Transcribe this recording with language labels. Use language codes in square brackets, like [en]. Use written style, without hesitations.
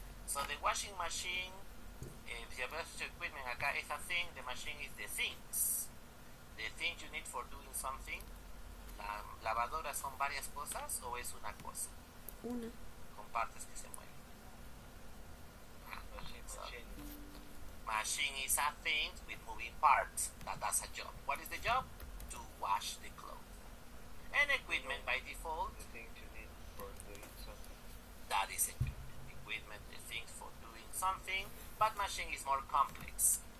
[en] So the washing machine, the equipment acá, esa thing, the machine is the things. The things you need for doing something. [es] La lavadora son varias cosas o es una cosa. Una. Con partes que se mueven. [en] Machine is a thing with moving parts that does a job. What is the job? To wash the clothes. And equipment by default. The things you need for doing something. That is equipment. Equipment, the things for doing something, but machine is more complex.